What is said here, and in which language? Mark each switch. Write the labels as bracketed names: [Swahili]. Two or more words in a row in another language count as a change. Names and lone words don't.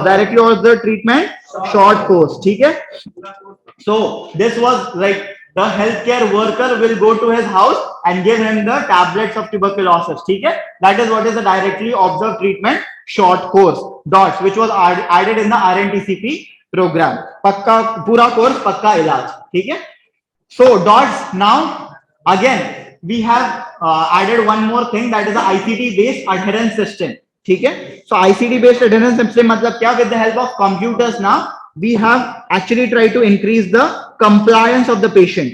[English] Directly observed treatment, short course. Okay? So this was like the healthcare worker will go to his house and give him the tablets of tuberculosis. Okay? That is what is the directly observed treatment, short course, DOTS, which was added in the RNTCP program. [Hindi] पक्का पूरा course, पक्का इलाज। Okay? [English] So DOTS, now again we have added one more thing, that is the ICT based adherence system. Okay? So ICT based adherence system [Hindi] मतलब क्या? [English] With the help of computers now we have actually tried to increase the compliance of the patient.